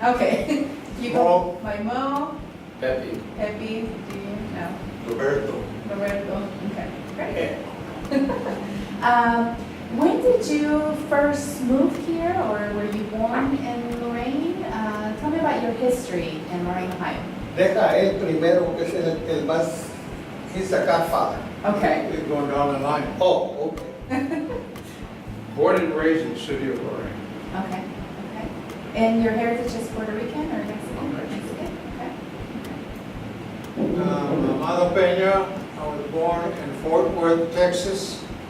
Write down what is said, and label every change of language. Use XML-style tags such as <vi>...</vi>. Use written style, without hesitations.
<en>Okay. You go by Mo, Pepe. Pepe, do you? No. Roberto. Roberto, okay, great. When did you first move here, or were you born in Lorain? Tell me about your history in Lorain, Ohio.</en> <es>Deja él primero, que es el más,</es> <en>he's the godfather. Okay. We're going down the line. Oh, okay. Born and raised in the city of Lorain. Okay, okay. And your heritage is Puerto Rican or Mexican? Mexican. Okay. Amado Peña, I was born in Fort Worth, Texas.</en>